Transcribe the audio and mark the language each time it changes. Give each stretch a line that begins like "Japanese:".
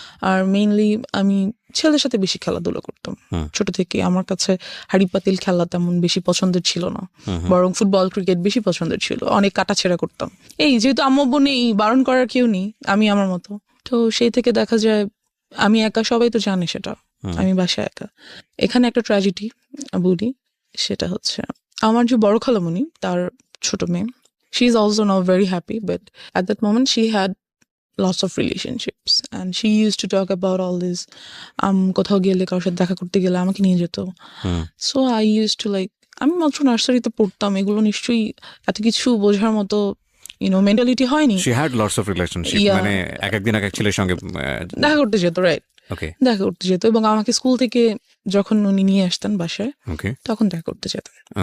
Bangla: আর mainly আমি ছেলের সাথে বেশি খেলাধুলা করতাম ছোট থেকে। আমার কাছে হাড়ি পাতিল খেলা তেমন বেশি পছন্দের ছিল না, বরং ফুটবল ক্রিকেট বেশি পছন্দের ছিল। অনেক কাটাছেড়া করতাম। যেহেতু আম্মু আব্বু নেই, বারণ করার কেউ নেই, আমি আমার মতো। তো সেই থেকে দেখা যায় আমি একা, সবাই তো জানে সেটা, আমি বাসায় একা। এখানে একটা ট্র্যাজেডি বলি, সেটা হচ্ছে আমার যে বড় খালামণি, তার ছোট মেয়ে,
English: she is also now very happy, but at that moment she had lots of relationships and she used to talk about all this.
Bangla: কোথাও গেলে, কারোর সাথে দেখা করতে গেলে আমাকে নিয়ে যেত।
English: So I used to
Bangla: আমি মাত্র নার্সারিতে পড়তাম, এগুলো নিশ্চয়ই এত কিছু বোঝার মতো মেন্টালিটি হয়নি।
English: She had lots of relationships,
Bangla: মানে একদিন এক ছেলের সঙ্গে দেখা করতে যেত, রাইট? দেখা করতে যেত, এবং আমাকে স্কুল থেকে যখন উনি নিয়ে আসতেন বাসায়, তখন দেখা করতে যেতেন।